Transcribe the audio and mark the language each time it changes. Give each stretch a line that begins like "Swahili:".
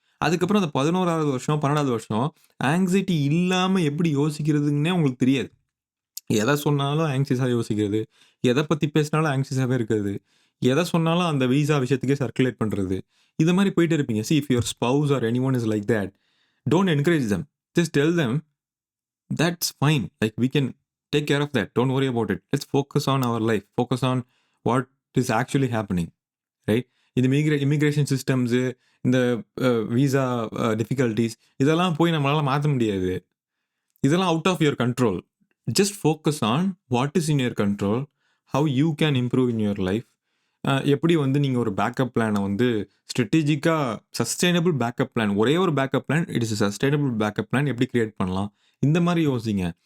Tamil: அதுக்கப்புறம் அந்த 11வது வருஷம், 12வது வருஷம் ஆங்ஸைட்டி இல்லாம எப்படி யோசிக்கிறதுன்னே உங்களுக்கு தெரியாது. எத சொன்னாலும் ஆங்ஷியஸா யோசிக்கிறது. எத பத்தி பேசினாலும் ஆங்ஷியஸாவே இருக்கிறது. எத சொன்னாலும் அந்த விசா விஷயத்துக்கே சர்க்குலேட் பண்றது. இது மாரி போயிட்டே இருப்பீங்க.
English: See if your spouse or anyone is like that, don't encourage them. Just tell them that's fine. Like we can take care of that. Don't worry about it. Let's focus on our life. Focus on what is actually happening. Right?
Tamil: இந்த immigration systems, இந்த visa difficulties இதெல்லாம் போய் நம்மளால மாத்த முடியாது.
English: இதெல்லாம் out of your control. Just focus on what is in your control. How you can improve in your life.
Tamil: எப்படி வந்து நீங்கள் ஒரு பேக்கப் பிளானை வந்து ஸ்ட்ராட்டஜிக்காக சஸ்டைனபிள் பேக்கப் பிளான், ஒரே ஒரு backup plan, it is sustainable backup plan எப்படி கிரியேட் பண்ணலாம், இந்த மாதிரி யோசிங்க.